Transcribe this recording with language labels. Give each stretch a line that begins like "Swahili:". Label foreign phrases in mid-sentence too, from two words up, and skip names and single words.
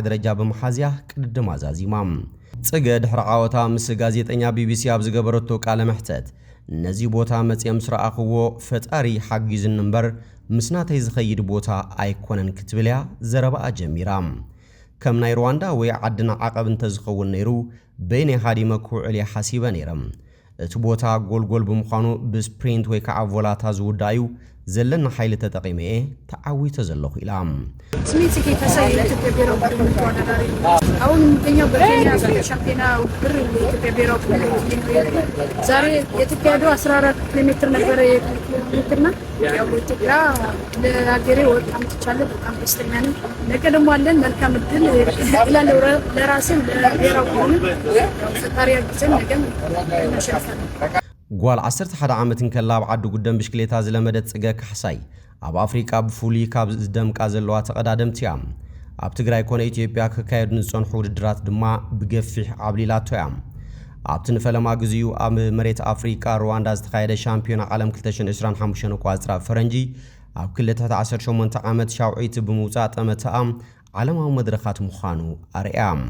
Tigrinya: ደረጃ ብምሓዝያ ቅድድም ኣዛዚማ። ጽገ ድሕሪ ዓወታ ምስ ጋዜጠኛ BBC ኣብ ዝገበረቶ ቃለ መሕተት ነዚ ቦታ መጽኦም ስረኣኽዎ ፈጣሪ ሓጊዝን እምበር ምስናተይ ዝኸይድ ቦታ ኣይኮነን ክትብልያ ዘረባኣ ጀሚራ። ከም ናይ ሩዋንዳ ወይ ዓድና ዓቐብ እንተዝኸውን ነይሩ በይነ ሃዲመ ክውዕል ሓሲበ ነይረም። እቲ ቦታ ጎልጎል ብምዃኑ ብስፕሪንት ወይ ከዓ ቮላታ ዝውዳዩ ዘለና ሓይሊ ተጠቒመ ተዓዊተ ዘለኹ ኢላ።
Amharic: ስሜት ጽጌ ካሕሳይ የኢትዮጵያ ብሔራዊ ቡድን ተወዳዳሪ አሁን የሚገኘው በኬንያ ሻምፒዮና ውድድር የኢትዮጵያ ብሔራዊ ቡድን ዛሬ የተካሄደው 14 ኪሎ ሜትር ነበረ የክሊክና ያው ኢትዮጵያ ለሀገሬ ወርቅ አምጥቻለሁ። በጣም ደስተኛ ነኝ። ነገ ደግሞ አለን መልካም እድል እላለሁ ለራሴም ለብሔራዊ ቡድን ፈጣሪ ያግዘን ነገም እናሸንፋለን።
Tigrinya: ጓል 11 ዓመትን ከላ ኣብ ዓዲ ጉደም ብሽክሌታ ዝለመደት ጽገ ካሕሳይ ኣብ ኣፍሪቃ ብፍሉይ ካብ ዝደምቃ ዘለዋ ተቐዳደምቲ እያ። ኣብ ትግራይ ኮነ ኢትዮጵያ ክካየዱ ዝጸንሑ ውድድራት ድማ ብገፊሕ ዓብሊላቶ እያ። ኣብቲ ንፈለማ ግዚኡ ኣብ መሬት ኣፍሪቃ ሩዋንዳ ዝተኻየደ ሻምፒዮና ዓለም 2025 ቋፅራ ፈረንጂ ኣብ 218 ዓመት ሻውዒቲ ብምውፃእ ጠመተኣ ዓለማዊ መድረኻት ምዃኑ ኣርያ።